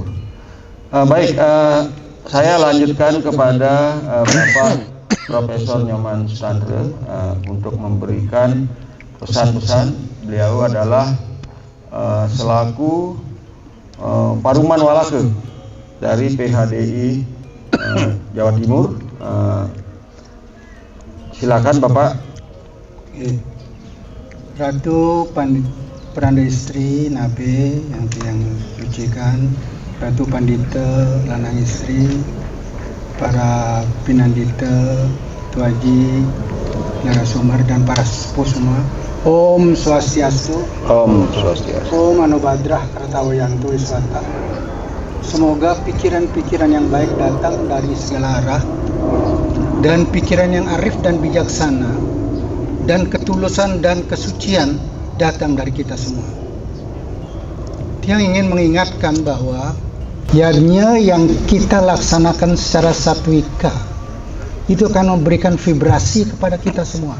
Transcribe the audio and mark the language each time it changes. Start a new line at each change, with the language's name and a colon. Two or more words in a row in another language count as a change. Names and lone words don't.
Indonesian: Baik, saya lanjutkan kepada Bapak Profesor Nyoman Sutandre untuk memberikan pesan-pesan. Beliau adalah selaku Paruman Walake dari PHDI Jawa Timur. Silakan Bapak. Ratu Peranda Istri Nabe yang sucikan, Ratu Pandita Lanang Istri, para Pinandita, Tuaji, narasumber dan para sepuh semua. Om Swastiastu. Om Swastiastu.
Sanskrit: Om Anobadrah Kartawayantu Wiswata.
Indonesian: Semoga pikiran-pikiran yang baik datang dari segala arah, dan pikiran yang arif dan bijaksana, dan ketulusan dan kesucian datang dari kita semua. Dia ingin mengingatkan bahwa yajna yang kita laksanakan secara satwika itu akan memberikan vibrasi kepada kita semua.